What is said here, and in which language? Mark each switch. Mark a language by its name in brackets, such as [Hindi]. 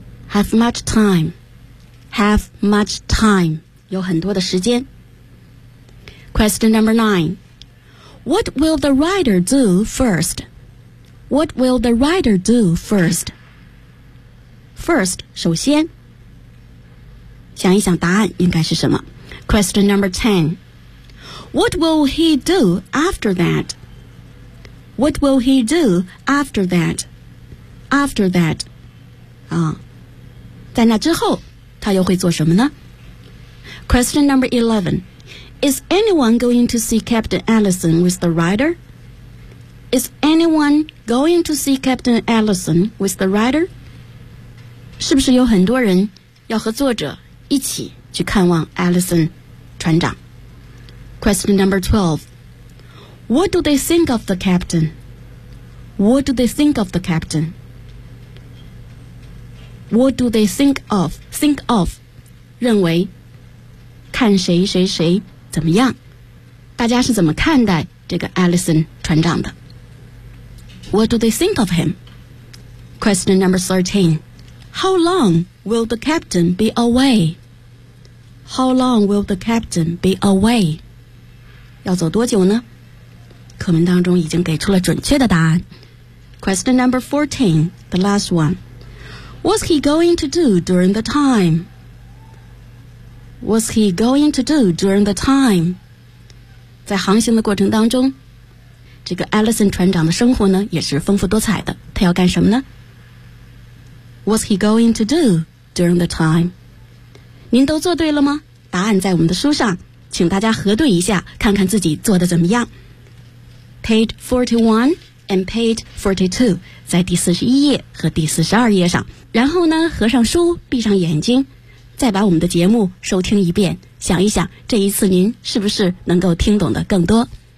[English] Have much time. Have much time. [Chinese] 有很多的时间。 [English] Question number 9 What will the rider do firstWhat will the writer do first? First, 首先。 [Chinese] 想一想答案应该是什么。 [English] Question number 10. What will he do after that? What will he do after that? After that. [Chinese] 啊，在那之后他又会做什么呢？ [English] Question number 11. Is anyone going to see Captain Allison with the writer? Is anyone going to see Captain Allison with the writer? [Chinese] 是不是有很多人要和作者一起去看望 Allison 船长？ [English] Question number 12. What do they think of the captain? What do they think of the captain? What do they think of? Think of, [Chinese] 认为，看谁谁谁怎么样？大家是怎么看待这个 Allison 船长的？ [English] What do they think of him? Question number 13. How long will the captain be away? How long will the captain be away? [Chinese] 要走多久呢？课文当中已经给出了准确的答案。 [English] Question number 14, the last one. What's he going to do during the time? What's he going to do during the time? [Chinese] 在航行的过程当中，这个 Allison 船长的生活呢也是丰富多彩的，他要干什么呢？ [English] What's he going to do during the time? [Chinese] 您都做对了吗？答案在我们的书上，请大家核对一下，看看自己做得怎么样。 [English] Page 41 and page 42 [Chinese] 在第41页和第42页上，然后呢合上书，闭上眼睛，再把我们的节目收听一遍，想一想这一次您是不是能够听懂得更多。